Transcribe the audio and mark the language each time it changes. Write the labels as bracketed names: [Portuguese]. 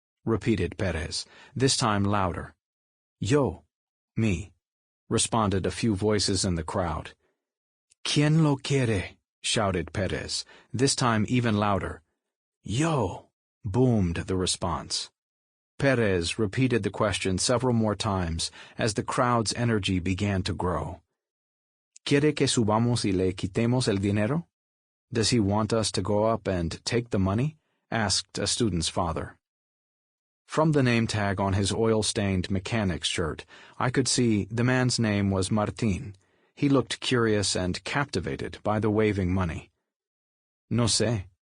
[English] repeated Perez, this time louder. "Yo," me, responded a few voices in the crowd. [Spanish] "¿Quién lo quiere?" [English] shouted Perez, this time even louder. "Yo," boomed the response. Perez repeated the question several more times as the crowd's energy began to grow. [Spanish] ¿Quiere que subamos y le quitemos el dinero? [English] Does he want us to go up and take the money? Asked a student's father. From the name tag on his oil-stained mechanic's shirt, I could see the man's name was Martín. He looked curious and captivated by the waving money. [Spanish] "No sé.